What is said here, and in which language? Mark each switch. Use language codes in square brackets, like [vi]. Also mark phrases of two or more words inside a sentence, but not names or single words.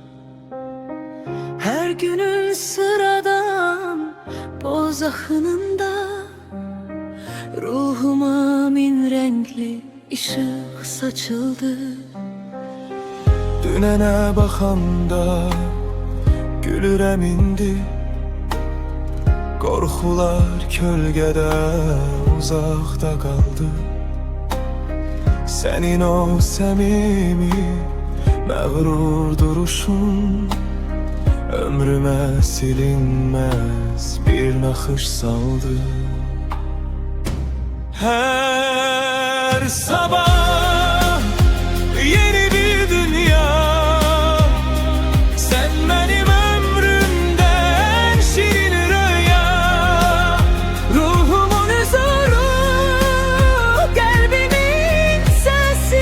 [tr] Her günün sıradan boz akınında ruhuma min renkli ışık saçıldı. [az] Dünene bakanda gülürəm indi. Qorxular kölgədə uzaqda qaldı. Sənin o səmimi məğrur duruşun ömrümə silinməz bir naxış saldı. Hər sabah yeni bir dünya. [tr] Sen benim ömrümde en şirin rüya. Ruhumun huzuru, kalbimin sesi.